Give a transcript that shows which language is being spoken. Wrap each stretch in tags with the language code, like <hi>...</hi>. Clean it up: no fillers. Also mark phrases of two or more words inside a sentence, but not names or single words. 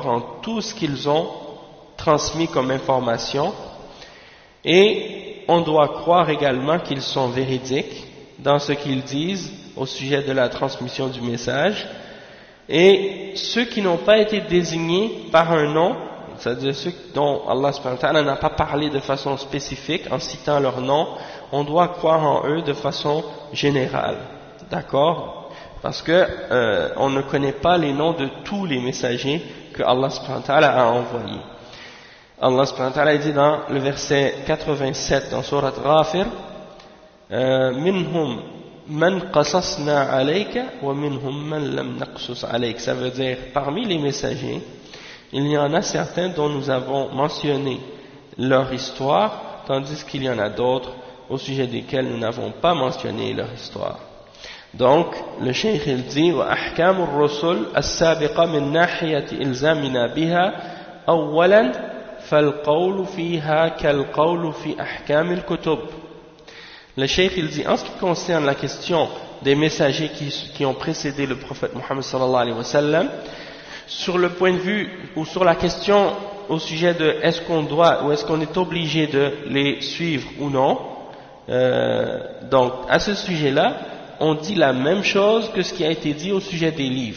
<fr>en tout ce qu'ils ont transmis comme information, et on doit croire également qu'ils sont véridiques dans ce qu'ils disent au sujet de la transmission du message, et ceux qui n'ont pas été désignés par un nom, c'est-à-dire ceux dont Allah subhanahu wa ta'ala n'a pas parlé de façon spécifique en citant leur nom, on doit croire en eux de façon générale, d'accord? Parce que on ne connaît pas les noms de tous les messagers que Allah</fr> <ar>سبحانه وتعالى</ar> <fr>a envoyés. Allah</fr> <ar>سبحانه وتعالى</ar> <fr>dit dans le verset 87 dans Surat Ghafir,</fr> <ar>منهم من قصصنا عليك ومنهم من لم نقصص عليك.</ar> <fr>Ça veut dire parmi les messagers, il y en a certains dont nous avons mentionné leur histoire, tandis qu'il y en a d'autres au sujet desquels nous n'avons pas mentionné leur histoire. Donc, le cheikh il dit</fr> <ar>وأحكام الرسل السابقة من ناحية إلزامنا بها أولا فالقول فيها كالقول في أحكام الكتب.</ar> <fr>Le cheikh il dit en ce qui concerne la question des messagers qui ont précédé le prophète Muhammad</fr> <ar>صلى الله عليه وسلم,</ar> <fr>sur le point de vue ou sur la question au sujet de est-ce qu'on doit ou est-ce qu'on est obligé de les suivre ou non, donc à ce sujet-là on dit la même chose que ce qui a été dit au sujet des livres.</fr>